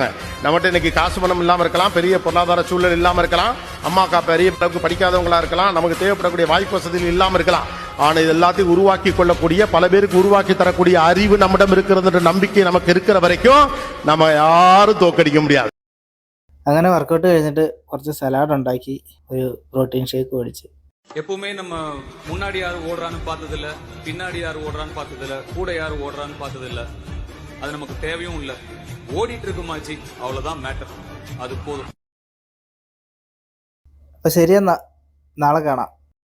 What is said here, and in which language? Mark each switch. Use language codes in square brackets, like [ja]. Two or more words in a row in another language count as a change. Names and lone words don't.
[ta] நம்மகிட்ட இன்னைக்கு காசு பணம் இல்லாம இருக்கலாம், பெரிய பொருளாதார சூழல் இல்லாம இருக்கலாம், அம்மா அக்கா பெரிய அளவுக்கு படிக்காதவங்களா இருக்கலாம், நமக்கு தேவைப்படக்கூடிய வாய்ப்பு வசதிகள் இல்லாம இருக்கலாம். ஆனா இது எல்லாத்தையும் உருவாக்கி கொள்ளக்கூடிய, பல பேருக்கு உருவாக்கி தரக்கூடிய அறிவு நம்மிடம் இருக்கிறது நம்பிக்கை நமக்கு இருக்கிற வரைக்கும் நம்ம யாரும் தோக்கடிக்க முடியாது. [ml] അങ്ങനെ വർക്കൗട്ട് കഴിഞ്ഞിട്ട് കുറച്ച് സലാഡ് ഉണ്ടാക്കി ഒരു പ്രോട്ടീൻ ഷേക്ക് മേടിച്ച്. [ta] எப்பவுமே நம்ம முன்னாடி யார் ஓடுறான்னு பார்த்ததில்ல, பின்னாடி யார் ஓடுறான்னு பார்த்ததில்ல, கூட யார் ஓடுறான்னு பார்த்ததில்ல. அது நமக்கு தேவையும் இல்லை. ஓடிட்டு இருக்குமாச்சு, அவ்வளவுதான் மேட்டர். அது போதும். [ml] അപ്പോൾ ശരിയെന്നാ, നാളെ കാണാം.